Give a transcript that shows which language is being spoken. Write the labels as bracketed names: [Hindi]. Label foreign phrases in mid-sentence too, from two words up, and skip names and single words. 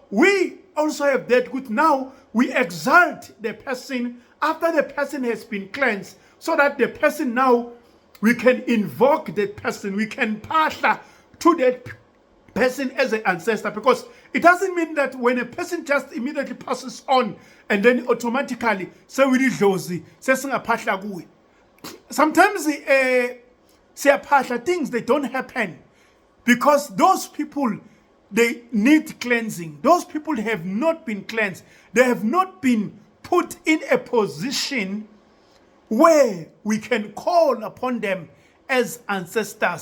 [English] So we also have that good. Now we exalt the person after the person has been cleansed, so that the person now, we can invoke that person, we can partner to that person as an ancestor, because it doesn't mean that when a person just immediately passes on and then automatically say [Zulu] we didlozi sesingaphahla kuwe. [English] Sometimes things they don't happen because those people, they need cleansing. Those people have not been cleansed. They have not been put in a position where we can call upon them as ancestors.